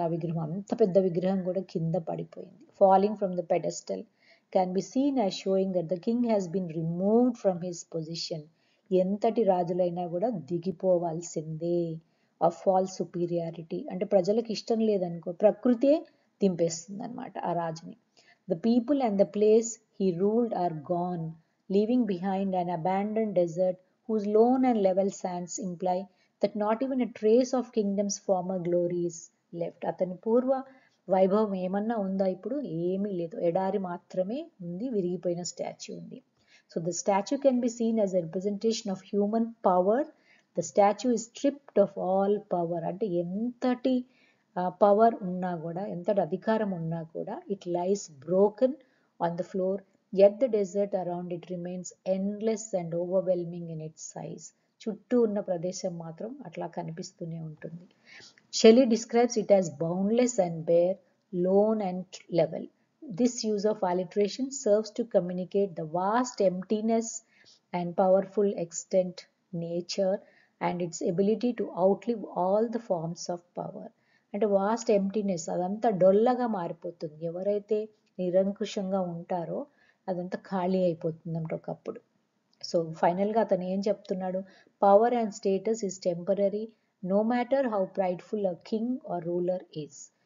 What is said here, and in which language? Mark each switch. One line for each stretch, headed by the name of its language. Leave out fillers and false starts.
Telugu: ఆ విగ్రహం, అంత పెద్ద విగ్రహం కూడా కింద పడిపోయింది.
English: Falling from the pedestal can be seen as showing that the king has been removed from his position.
Telugu: ఎంతటి రాజులైనా కూడా దిగిపోవాల్సిందే.
English: of false superiority
Telugu: అంటే ప్రజలకు ఇష్టం లేదనుకో, ప్రకృతే దింపేస్తుంది అనమాట ఆ రాజుని.
English: The people and the place he ruled are gone, leaving behind an abandoned desert whose lone and level sands imply that not even a trace of kingdom's former glory is left.
Telugu: అతని పూర్వ వైభవం ఏమన్నా ఉందా ఇప్పుడు? ఏమీ లేదు, ఎడారి మాత్రమే ఉంది, విరిగిపోయిన స్టాచ్యూ ఉంది.
English: So the statue can be seen as a representation of human power. The statue is stripped of all power.
Telugu: అంటే ఎంతటి పవర్ ఉన్నా కూడా,
English: ఎంతటి అధికారం ఉన్నా కూడా, it lies broken on the floor. Yet the desert around it remains endless and overwhelming in its size.
Telugu: చుట్టూ ఉన్న ప్రదేశం మాత్రం అట్లా కనిపిస్తూనే ఉంటుంది.
English: Shelley describes it as boundless and bare, lone and level. This use of alliteration serves to communicate the vast emptiness and powerful extent nature and its ability to outlive all the forms of power.
Telugu: అంటే
English: vast emptiness,
Telugu: అదంతా డొల్లగా మారిపోతుంది. ఎవరైతే నిరంకుశంగా ఉంటారో అదంతా ఖాళీ అయిపోతుందంట ఒకప్పుడు. So ఫైనల్గా అతను ఏం చెప్తున్నాడు?
English: Power and status is temporary no matter how prideful a king or ruler is.